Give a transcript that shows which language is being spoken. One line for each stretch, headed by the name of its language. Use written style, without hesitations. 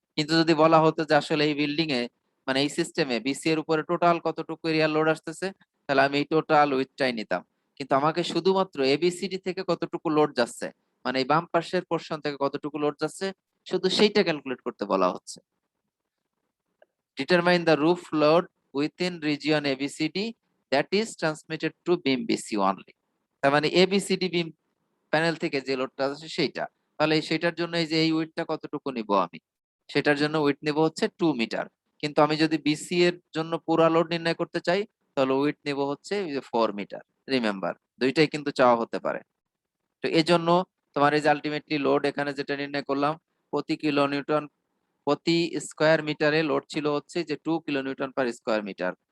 Bangla: কিন্তু যদি বলা হতো যে আসলে এই বিল্ডিং এ, মানে এই সিস্টেমে বিসি এর উপরে টোটাল কতটুকু এরিয়া লোড আসতেছে, তাহলে আমি এই টোটাল উইথটাই নিতাম। কিন্তু আমাকে শুধুমাত্র এবিসিডি থেকে কতটুকু লোড যাচ্ছে, মানে এই বাম পাশের পোর্শন থেকে কতটুকু লোড যাচ্ছে, শুধু সেইটা ক্যালকুলেট করতে বলা হচ্ছে।
English: Determine the roof load within region ABCD that is transmitted to beam BC only.
Bangla: তার মানে ABCD বিম প্যানেল থেকে যে লোডটা আছে সেইটা, তাহলে সেইটার জন্য এই যে এই উইডথটা কতটুকু নিব আমি, সেটার জন্য উইডথ নেব হচ্ছে 2 মিটার। কিন্তু আমি যদি বিসি এর জন্য পুরা লোড নির্ণয় করতে চাই, তাহলে উইডথ নেব হচ্ছে 4 মিটার। রিমেম্বার, দুইটাই কিন্তু চাওয়া হতে পারে। তো এই জন্য তোমার এই যে আলটিমেটলি লোড এখানে যেটা নির্ণয় করলাম, প্রতি কিলো নিউটন প্রতি স্কয়ার মিটারে লোড ছিল হচ্ছে যে 2 কিলো নিউটন/স্কয়ার মিটার।